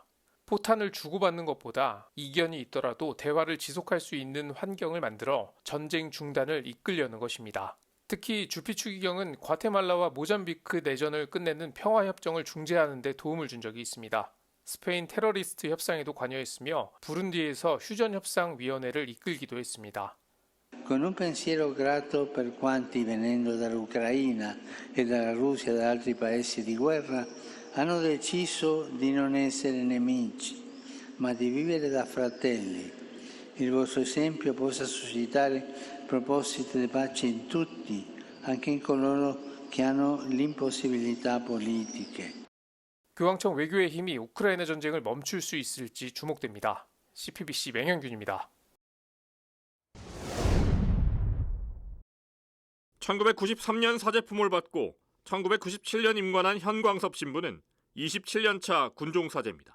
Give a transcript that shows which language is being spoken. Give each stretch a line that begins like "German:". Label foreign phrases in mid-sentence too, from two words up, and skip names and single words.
Korean: 포탄을 주고받는 것보다 이견이 있더라도 대화를 지속할 수 있는 환경을 만들어 전쟁 중단을 이끌려는 것입니다. 특히 주피 추기경은 과테말라와 모잠비크 내전을 끝내는 평화협정을 중재하는 데 도움을 준 적이 있습니다. 스페인 테러리스트 협상에도 관여했으며 부룬디에서 휴전협상위원회를 이끌기도 했습니다.
Italian: Con un pensiero grato per quanti venendo dall'Ucraina e dalla Russia e da altri paesi di guerra hanno deciso di non essere nemici, ma di vivere da fratelli. Il vostro esempio possa suscitare propositi di pace in tutti, anche in coloro che hanno l'impossibilità politiche.
Korean: 교황청 외교의 힘이 우크라이나 전쟁을 멈출 수 있을지 주목됩니다. CPBC 맹현균입니다. 1993년 사제품을 받고 1997년 임관한 현광섭 신부는 27년차 군종사제입니다.